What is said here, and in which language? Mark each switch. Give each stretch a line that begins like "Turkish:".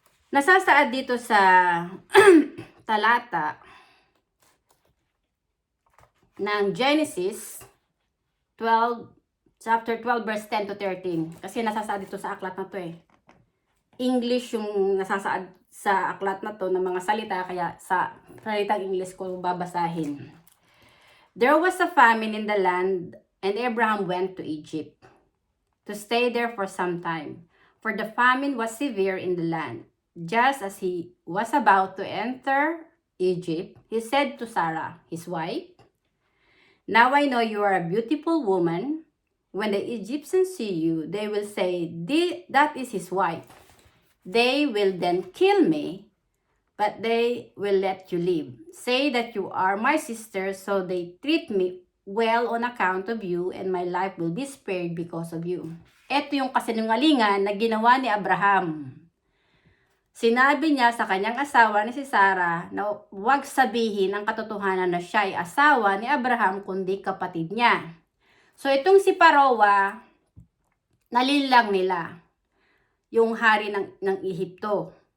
Filipino: Nasasaad dito sa talata ng Genesis 12, chapter 12, verse 10 to 13. Kasi nasasaad dito sa aklat na to eh. English yung nasasaad sa aklat na to ng mga salita, kaya sa salitang English ko babasahin.
English: There was a famine in the land, and Abraham went to Egypt to stay there for some time, for the famine was severe in the land. Just as he was about to enter Egypt, he said to Sarah, his wife, "Now I know you are a beautiful woman. When the Egyptians see you, they will say, 'That is his wife.' They will then kill me, but they will let you live. Say that you are my sister, so they treat me well on account of you, and my life will be spared because of you."
Filipino: Ito yung kasinungalingan na ginawa ni Abraham. Sinabi niya sa kanyang asawa ni si Sarah na huwag sabihin ang katotohanan na siya ay asawa ni Abraham kundi kapatid niya. So itong si Parowa, nalilang nila yung hari ng Ehipto.